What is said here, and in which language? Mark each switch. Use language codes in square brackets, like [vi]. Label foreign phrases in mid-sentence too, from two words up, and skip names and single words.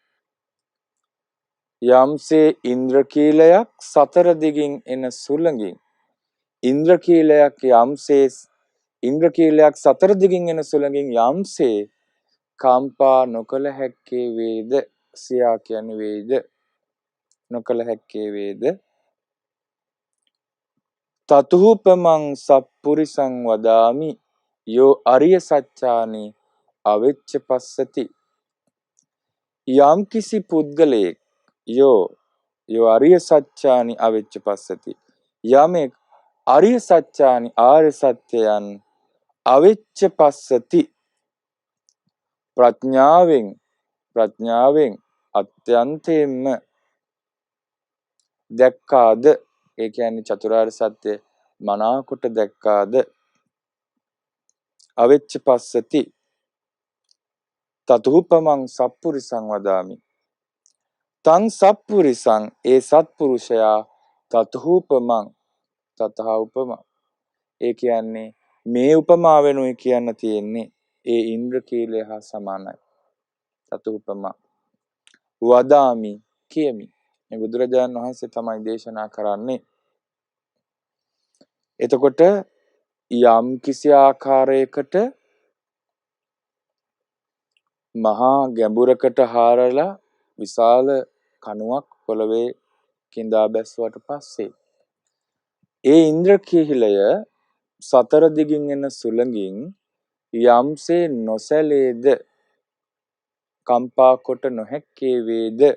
[si] යම්සේ ඉන්ද්‍රකීලයක් සතර දිගින් එන සුළඟින් ඉන්ද්‍රකීලයක් සතර දිගින් එන සුළඟින් යම්සේ කම්පා නොකළ හැක්කේ වේද. සියා කියන්නේ වේද නොකළ හැක්කේ වේද. [pi] තතුූපමං සප්පුරිසං වදාමි යෝ අරිය සච්චානි අවෙච්ච පස්සති. [si] යම් කිසි පුද්ගලයෙක් [pi] යෝ අරිය සච්චානි අවෙච්ච පස්සති [si] යමෙක් [pi] අරිය සච්චානි [si] ආර්ය සත්‍යයන් [pi] අවෙච්ච පස්සති [si] ප්‍රඥාවෙන් අත්‍යන්තයෙන්ම දැක්කාද. ඒ කියන්නේ චතුරාර්ය සත්‍ය මනාකොට දැක්කාද. [pi] අවෙච්ච පස්සති තතුූපමං සප්පුරිසං වදාමි. තං සප්පුරිසං [si] ඒ සත්පුරුෂයා [pi] තතහූපමං තතහ උපම. [si] ඒ කියන්නේ මේ උපමාවෙනුයි කියන්න තියෙන්නේ ඒ ඉන්ද්‍රකීලය හා සමානයි. [pi] තතහූපම වදාමි කියමි. [si] මේ බුදුරජාණන් වහන්සේ තමයි දේශනා කරන්නේ. එතකොට යම් කිසි ආකාරයකට මහා ගැඹුරකට හාරලා විශාල කණුවක් පොළවේ කිඳා බැස්සුවට පස්සේ ඒ ඉන්ද්‍රකීලය සතර දිගින් එන සුළඟින් යම්සේ නොසැලේද කම්පා කොට නොහැක්කේ වේද